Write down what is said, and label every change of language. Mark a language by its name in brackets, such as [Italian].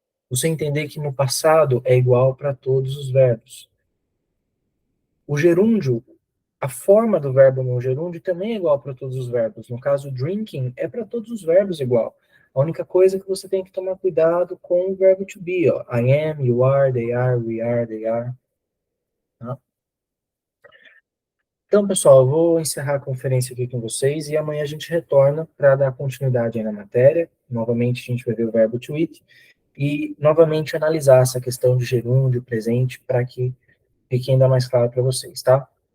[Portuguese] Você entender que no passado é igual para todos os verbos. O gerúndio, a forma do verbo no gerúndio também é igual para todos os verbos. No caso, drinking é para todos os verbos igual. A única coisa é que você tem que tomar cuidado com o verbo to be, ó. [English] I am, you are, they are, we are, they are. [Portuguese] Tá? Então, pessoal, eu vou encerrar a conferência aqui com vocês e amanhã a gente retorna para dar continuidade aí na matéria. Novamente, a gente vai ver o verbo to eat e novamente analisar essa questão de gerúndio, presente, para que fique ainda mais claro para vocês, tá?